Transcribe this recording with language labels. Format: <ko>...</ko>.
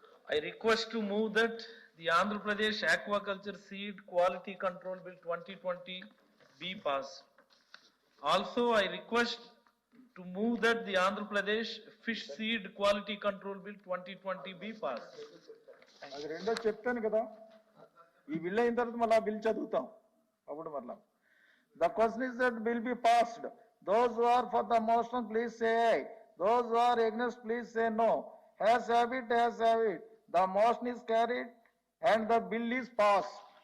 <en>I request to move that the Andhra Pradesh Aquaculture Seed Quality Control Bill 2020 be passed. Also, I request to move that the Andhra Pradesh Fish Seed Quality Control Bill 2020 be passed.</en> <te>అది రెండో చెప్పాను కదా, ఈ bill అయిన తర్వాత మళ్ళీ ఆ bill చదువుతాం అప్పుడు మళ్ళా.</te> <en>The question is that bill be passed. Those who are for the motion, please say aye. Those who are against, please say no. As have it, as have it. The motion is carried and the bill is passed.</en>